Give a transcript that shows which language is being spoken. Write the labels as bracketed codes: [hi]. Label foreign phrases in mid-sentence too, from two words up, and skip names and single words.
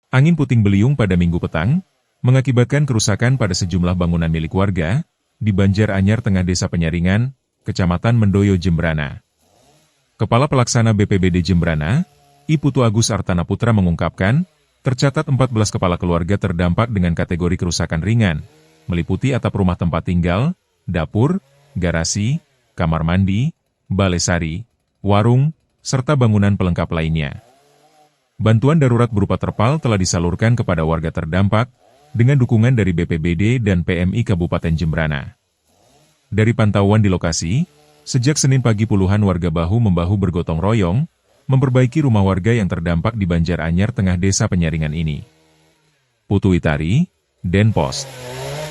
[id] Angin puting beliung pada Minggu petang, mengakibatkan kerusakan pada sejumlah bangunan milik warga, di Banjar Anyar Tengah Desa Penyaringan, Kecamatan Mendoyo, Jembrana. Kepala Pelaksana BPBD Jembrana, Putu Putra mengungkapkan, tercatat 14 kepala keluarga terdampak dengan kategori kerusakan ringan, meliputi atap rumah tempat tinggal, dapur, garasi, kamar mandi, balai sari, warung, serta bangunan pelengkap lainnya. Bantuan darurat berupa terpal telah disalurkan kepada warga terdampak, dengan dukungan dari BPBD dan PMI Kabupaten Jembrana. Dari pantauan di lokasi, sejak Senin pagi puluhan warga bahu-membahu bergotong royong, memperbaiki rumah warga yang terdampak di Banjar Anyar Tengah Desa Penyaringan ini. Putu Witari, Denpost.